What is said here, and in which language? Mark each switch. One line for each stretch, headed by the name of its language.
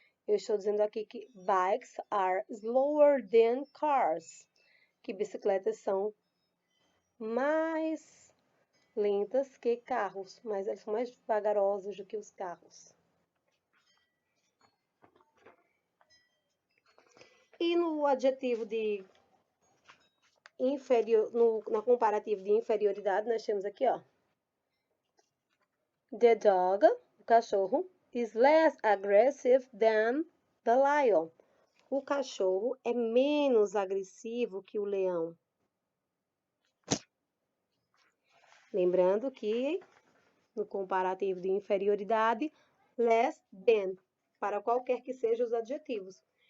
Portuguese: Eu estou dizendo aqui que
English: bikes are slower than cars,
Portuguese: que bicicletas são mais lentas que carros, mas elas são mais vagarosas do que os carros. E no adjetivo de inferior, na comparativo de inferioridade, nós temos aqui, ó.
English: The dog,
Portuguese: o cachorro,
English: is less aggressive than the lion.
Portuguese: O cachorro é menos agressivo que o leão. Lembrando que no comparativo de inferioridade, less than, para qualquer que sejam os adjetivos.